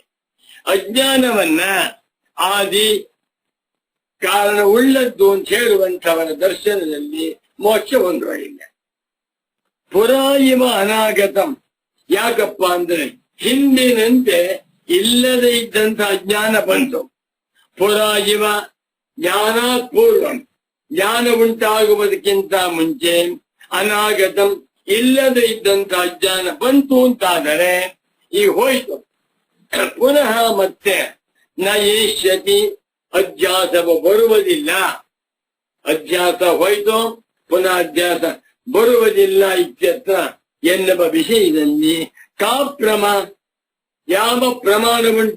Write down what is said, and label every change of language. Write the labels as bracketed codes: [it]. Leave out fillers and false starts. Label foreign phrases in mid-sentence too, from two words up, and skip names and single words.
[kn] ಅಜ್ಞಾನವನ್ನ ಆದಿ ಕಾರಣ ಉಳ್ಳದ್ದು ಅಂತ ಹೇಳುವಂಥವರ ದರ್ಶನದಲ್ಲಿ ಮೋಕ್ಷ ಹೊಂದುವುದಿಲ್ಲ. [sa] पुरा इव अनागतं. [kn] ಯಾಕಪ್ಪ ಅಂದ್ರೆ ಹಿಂದಿನಂತೆ ಇಲ್ಲದೆ ಇದ್ದಂತ ಅಜ್ಞಾನ ಬಂತು. [sa] पुरा इव ज्ञानात् पूर्वं, [kn] ಜ್ಞಾನ ಉಂಟಾಗುವುದಕ್ಕಿಂತ ಮುಂಚೆ ಅನಾಗತಂ ಇಲ್ಲದೆ ಇದ್ದಂತ ಅಜ್ಞಾನ ಬಂತು ಅಂತಾದರೆ ಈಗ ಹೋಯ್ತು. ಪುನಃ ಮತ್ತೆ [sa] ನ ಯೇಷ್ಯತಿ [kn] ಅಧ್ಯಾಸವು ಬರುವುದಿಲ್ಲ. ಅಧ್ಯಾಸ ಹೋಯ್ತು, ಪುನಃ ಅಧ್ಯಾಸ ಬರುವುದಿಲ್ಲ ಇತ್ಯರ್ಥ ಎನ್ನುವ ವಿಷಯದಲ್ಲಿ [sa] ಕಾ ಪ್ರಮ, [kn] ಯಾವ ಪ್ರಮಾಣ ಉಂಟು?